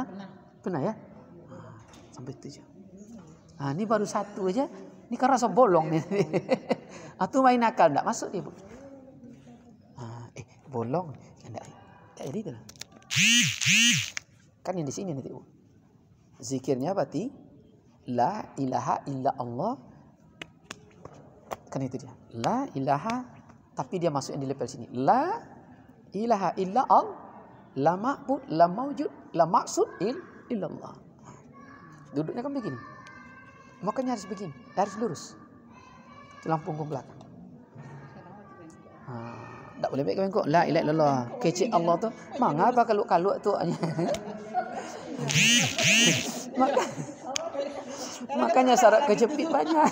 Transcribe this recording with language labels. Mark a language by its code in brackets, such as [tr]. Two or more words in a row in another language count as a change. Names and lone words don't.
[id] Pernah ya? Sampai 7. Ini baru 1 aja. Ini kan rasa bolong nih. Atau main akal enggak masuk dia, Bu. Bolong. Enggak itu lah. Kan yang di sini nanti, Bu. Zikirnya berarti [ar] la ilaha illa Allah. [id] Kan itu dia. [ar] La ilaha, [id] tapi dia masuk yang di level sini. [ar] La ilaha illa Allah. La ma'bud, la mawjud, la maksud illallah. [id] Duduknya kan begini. Makanya harus begini, harus lurus. Tulang punggung belakang. Tak boleh bengkok. [ar] La ilaha illallah. [id] Kecil Allah tu. Mengapa kaluk-kaluk tu? Makanya syarat kejepit banyak.